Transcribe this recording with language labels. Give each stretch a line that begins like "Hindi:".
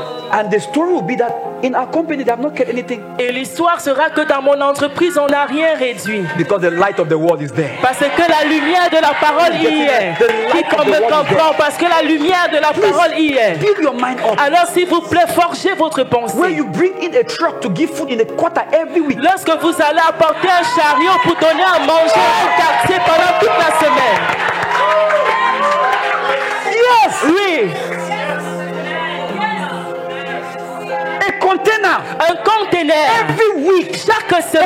English: And the story will be that in our company they have not kept anything.
French: Et l'histoire sera que dans mon entreprise on n'a rien réduit.
English: Because the light of the world is there.
French: Parce que la lumière de la parole y est. Qui me comprend? Parce que la lumière de la parole y est.
English: Build your mind up.
French: Alors s'il vous plaît, forgez votre pensée.
English: When you bring in a truck to give food in a quarter every week.
French: Lorsque vous allez apporter un chariot pour donner à manger au quartier pendant toute la semaine.
English: Yes.
French: Oui.
English: Container.
French: Un container.
English: Every week.
French: Chaque semaine.